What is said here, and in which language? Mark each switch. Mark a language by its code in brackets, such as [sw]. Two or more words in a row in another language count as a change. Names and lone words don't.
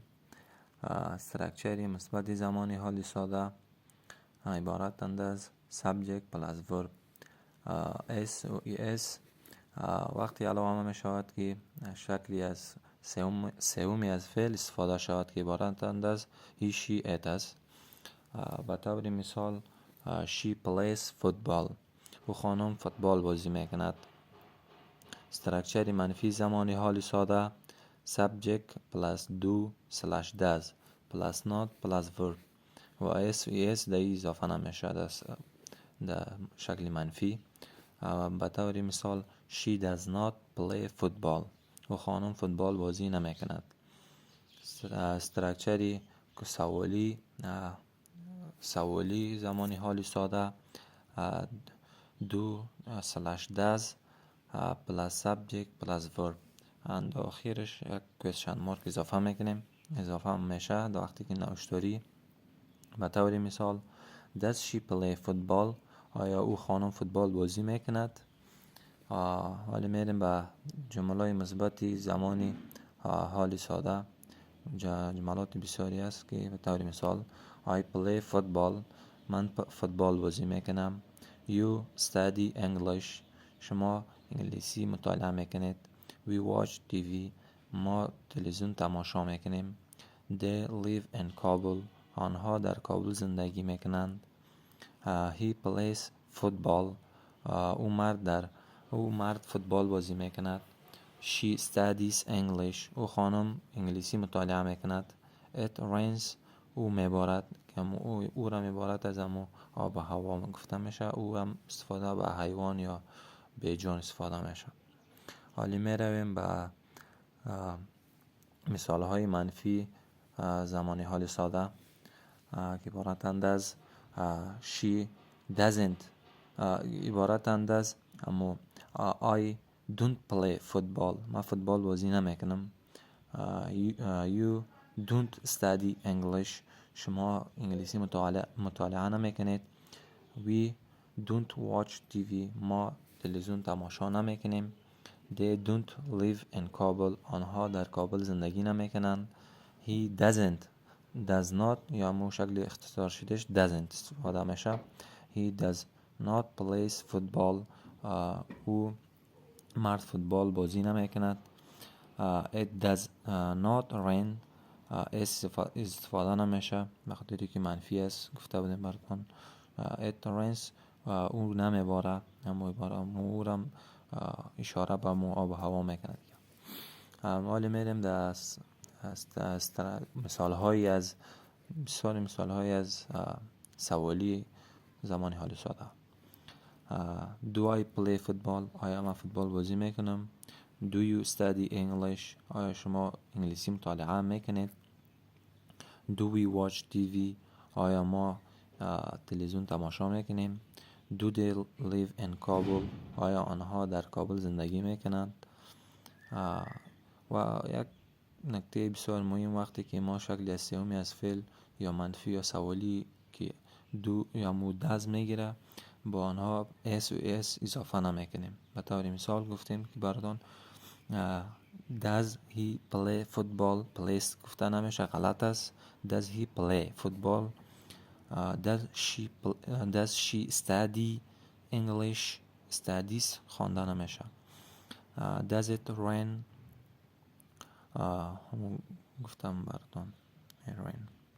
[fa] استراکچری مثبت زمان حال ساده عبارتند از [en] subject plus verb s [fa] و es. وقتی علاوه می شود که شکلی از سومی از فعل استفاده شود که عبارتند از [en] he she it [fa] است. به طور مثال [en] she plays football، [fa] او خانم فوتبال بازی میکند. استراکچر منفی زمان حال ساده [en] subject plus do slash does plus not plus verb [fa] و s و es در اضافه نمیشه در شکل منفی. به طور مثال [en] she does not play football، [fa] او خانم فوتبال بازی نمیکند. استراکچر سوالی زمان حال ساده [en] do slash does plus subject plus verb and [fa] آخرش یک [en] question mark [fa] اضافه میکنیم. اضافه میشه در وقتی که نوشتاری. به طور مثال [en] does she play football، [fa] آیا او خانم فوتبال بازی میکند. حالا میریم به جمله مثبت زمان حال ساده. جملات بسیاری است که به طور مثال [en] I play football، [fa] من فوتبال بازی میکنم. [en] You study English، [fa] شما انگلیسی مطالعه میکنید. [en] We watch TV، [fa] ما تلویزیون تماشا میکنیم. [en] They live in Kabul، [fa] آنها در کابل زندگی میکنند. [en] He plays football، [fa] او مرد فوتبال بازی میکند. [en] She studies English، [fa] او خانم انگلیسی مطالعه میکند. [en] It rains، [fa] او میبارد که او را میبارد از امو آب و هوا گفته میشه. او هم استفاده به حیوان یا به جان استفاده میشه. حالا میرویم به مثال های منفی زمان حال ساده که عبارتند از [en] she doesn't، [fa] عبارتند از [en] I don't play football، [fa] من فوتبال بازی نمیکنم. [en] You don't study English، [fa] شما انگلیسی مطالعه نمیکنید. [en] We don't watch TV، [fa] ما تلویزیون تماشا نمیکنیم. [en] They don't live in Kabul، [fa] آنها در کابل زندگی نمیکنند. [en] He does not [fa] یا مو شکل اختصار شدهش doesn't استفاده میشه. [en] He does not plays football، [fa] او مرد فوتبال بازی نمیکند. [en] It does not rain، [fa] استفاده نمیشه بخاطری که منفی است گفته بودیم براتون. [en] It rains، [fa] او نمیباره، او را اشاره به مو آب و هوا میکند. حالا میریم در مثال های از سوالی زمان حال ساده. [en] Do I play football، [fa] آیا من فوتبال بازی میکنم. [en] Do you study English، [fa] آیا شما انگلیسی مطالعه میکنید. [en] Do we watch TV، [fa] آیا ما تلویزیون تماشا میکنیم. [en] Do they live in Kabul، [fa] آیا آنها در کابل زندگی میکنند. و یک نکته بسیار مهم وقتی که ما شکل سومی از فعل یا منفی یا سوالی که دو یا مودز میگیره با آنها اس و اس اضافه نمیکنیم. به طور مثال گفتیم که براتون [en] does he play football، plays [fa] گفته نمیشه، غلط است. [en] does he play football. does she study English، studies [fa] خوانده نمیشه. [en] does it rain، [fa] گفتم براتون rain.